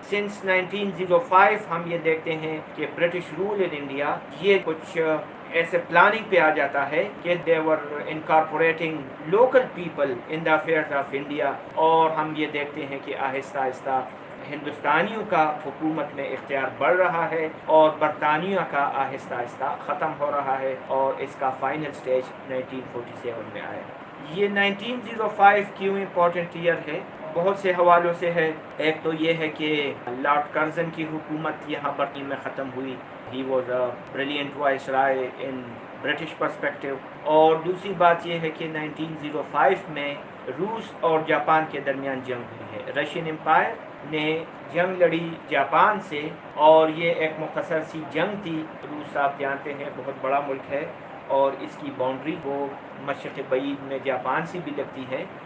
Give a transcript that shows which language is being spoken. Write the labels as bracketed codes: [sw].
[ur] Since 1905 ہم یہ دیکھتے ہیں کہ برٹش رول ان انڈیا یہ کچھ ایسے پلاننگ پہ آ جاتا ہے کہ [en] they were incorporating local people in the affairs of India, [ur] اور ہم یہ دیکھتے ہیں کہ آہستہ آہستہ ہندوستانیوں کا حکومت میں اختیار بڑھ رہا ہے اور برطانیہ کا آہستہ آہستہ ختم ہو رہا ہے, اور اس کا فائنل سٹیج 1947 میں آیا. یہ 1905 کیوں امپورٹنٹ ایئر ہے؟ بہت سے حوالوں سے ہے. ایک تو یہ ہے کہ لارڈ کرزن کی حکومت یہاں پر میں ختم ہوئی. [en] He was a brilliant viceroy in British perspective. [ur] اور دوسری بات یہ ہے کہ 1905 میں روس اور جاپان کے درمیان جنگ ہوئی ہے. رشین امپائر نے جنگ لڑی جاپان سے, اور یہ ایک مختصر سی جنگ تھی. روس آپ جانتے ہیں بہت بڑا ملک ہے, اور اس کی باؤنڈری وہ مشرق بعید میں جاپان سے بھی لگتی ہے.